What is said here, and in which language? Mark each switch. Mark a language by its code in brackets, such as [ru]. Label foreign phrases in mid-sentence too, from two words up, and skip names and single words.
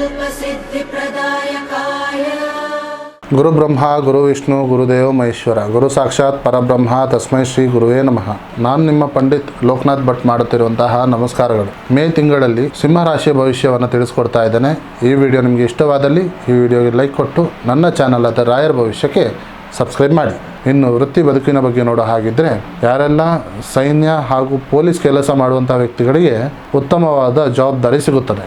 [sa] सिद्धिप्रदायकाय गुरु ब्रह्मा गुरु विष्णु गुरुदेव महेश्वर गुरु साक्षाತ್ ಪರಬ್ರಹ್ಮ ತಸ್ಮೈ ಶ್ರೀ ಗುರುವೇ ನಮಃ. [kn] ನಾನು ನಿಮ್ಮ ಪಂಡಿತ್ ಲೋಕನಾಥ್ ಭಟ್ ಮಾಡುತ್ತಿರುವಂತಹ ನಮಸ್ಕಾರಗಳು. ಮೇ ತಿಂಗಳಲ್ಲಿ ಸಿಂಹ ರಾಶಿಯ ಭವಿಷ್ಯವನ್ನು ತಿಳಿಸ್ಕೊಡ್ತಾ ಇದ್ದೇನೆ. ಈ ವಿಡಿಯೋ ನಿಮಗೆ ಇಷ್ಟವಾದಲ್ಲಿ ಈ ವಿಡಿಯೋಗೆ ಲೈಕ್ ಕೊಟ್ಟು ನನ್ನ ಚಾನಲ್ ಆದ ರಾಯರ ಭವಿಷ್ಯಕ್ಕೆ ಸಬ್ಸ್ಕ್ರೈಬ್ ಮಾಡಿ. ಇನ್ನು ವೃತ್ತಿ ಬದುಕಿನ ಬಗ್ಗೆ ನೋಡೋ ಹಾಗಿದ್ದರೆ, ಯಾರೆಲ್ಲ ಸೈನ್ಯ ಹಾಗೂ ಪೊಲೀಸ್ ಕೆಲಸ ಮಾಡುವಂಥ ವ್ಯಕ್ತಿಗಳಿಗೆ ಉತ್ತಮವಾದ ಜವಾಬ್ದಾರಿ ಸಿಗುತ್ತದೆ.